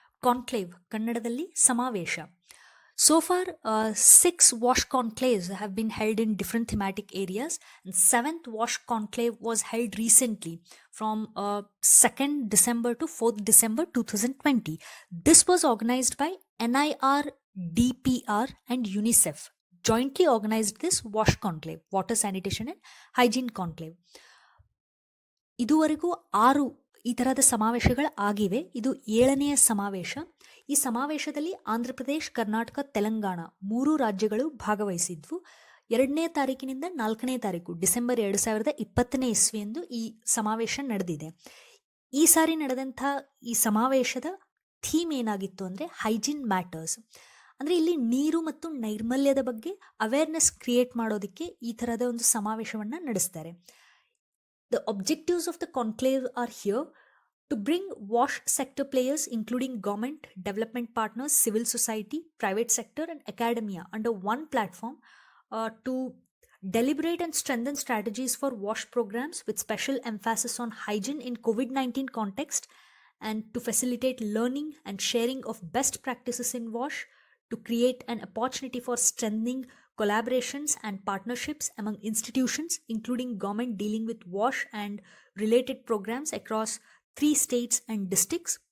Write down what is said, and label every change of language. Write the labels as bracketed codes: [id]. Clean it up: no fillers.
[kn] Conclave, ಕನ್ನಡದಲ್ಲಿ ಸಮಾವೇಶ. [en] So far, 6 WASH conclaves have been held in different thematic areas, and 7th WASH conclave was held recently from 2nd December to 4th December 2020. This was organized by NIR, DPR and UNICEF. Jointly organized this WASH conclave, water sanitation and hygiene conclave. [kn] ಇದುವರೆಗೂ 6 ಈ ಥರದ ಸಮಾವೇಶಗಳು ಆಗಿವೆ. ಇದು 7ನೆಯ ಸಮಾವೇಶ. ಈ ಸಮಾವೇಶದಲ್ಲಿ ಆಂಧ್ರ ಪ್ರದೇಶ್, ಕರ್ನಾಟಕ, ತೆಲಂಗಾಣ 3 ರಾಜ್ಯಗಳು ಭಾಗವಹಿಸಿದ್ವು. 2ನೇ ತಾರೀಕಿನಿಂದ 4ನೇ ತಾರೀಕು ಡಿಸೆಂಬರ್ 2020 ಇಸ್ವಿಯಂದು ಈ ಸಮಾವೇಶ ನಡೆದಿದೆ. ಈ ಸಾರಿ ನಡೆದಂಥ ಈ ಸಮಾವೇಶದ ಥೀಮ್ ಏನಾಗಿತ್ತು ಅಂದರೆ ಹೈಜೀನ್ ಮ್ಯಾಟರ್ಸ್. ಅಂದರೆ ಇಲ್ಲಿ ನೀರು ಮತ್ತು ನೈರ್ಮಲ್ಯದ ಬಗ್ಗೆ ಅವೇರ್ನೆಸ್ ಕ್ರಿಯೇಟ್ ಮಾಡೋದಕ್ಕೆ ಈ ಥರದ ಒಂದು ಸಮಾವೇಶವನ್ನು ನಡೆಸ್ತಾರೆ. [en] The objectives of the conclave are here to bring WASH sector players including government, development partners, civil society, private sector and academia under one platform to deliberate and strengthen strategies for WASH programs with special emphasis on hygiene in COVID-19 context, and to facilitate learning and sharing of best practices in WASH, to create an opportunity for strengthening collaborations and partnerships among institutions, including government dealing with WASH and related programs across 3 states and districts.